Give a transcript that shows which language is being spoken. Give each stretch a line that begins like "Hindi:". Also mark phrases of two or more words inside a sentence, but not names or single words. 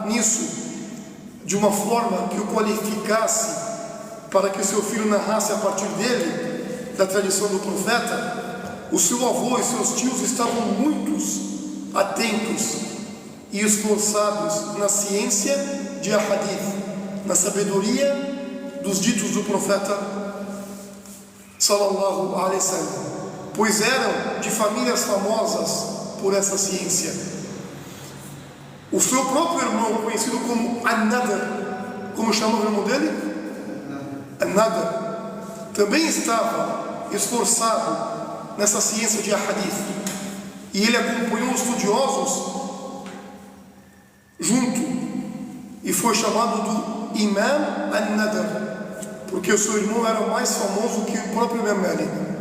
Portuguese: nisso de uma forma que o qualificasse para que seu filho narrasse a partir dele, da tradição do profeta, o seu avô e seus tios estavam muito atentos e esforçados na ciência de Ahadith, na sabedoria dos ditos do profeta
Arabic: صلى الله عليه وسلم,
Portuguese: pois eram de famílias famosas por essa ciência. O seu próprio irmão, conhecido como An-Nadr, como chama o irmão dele? An-Nadr, também estava esforçado nessa ciência de Ahadith, e ele acompanhou os estudiosos junto, e foi chamado do Imam An-Nadr, porque o seu irmão era mais famoso que o próprio Memelik.